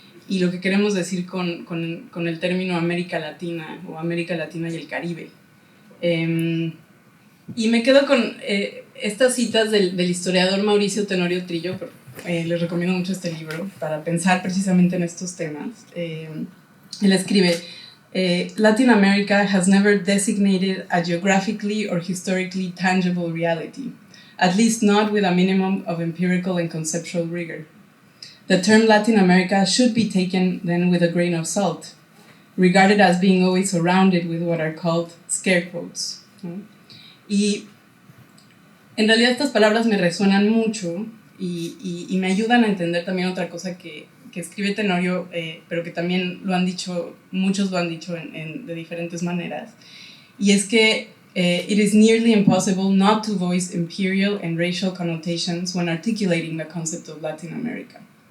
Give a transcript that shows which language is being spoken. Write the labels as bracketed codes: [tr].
[es] Y lo que queremos decir con el término América Latina o América Latina y el Caribe. Y me quedo con estas citas del historiador Mauricio Tenorio Trillo. Les recomiendo mucho este libro para pensar precisamente en estos temas. Él escribe, [en] Latin America has never designated a geographically or historically tangible reality, at least not with a minimum of empirical and conceptual rigor. The term Latin America should be taken then with a grain of salt, regarded as being always surrounded with what are called scare quotes. [es] ¿No? Y en realidad estas palabras me resuenan mucho y me ayudan a entender también otra cosa que escribe Tenorio, pero que también muchos lo han dicho de diferentes maneras, y es que [en] it is nearly impossible not to voice imperial and racial connotations when articulating the concept of Latin America.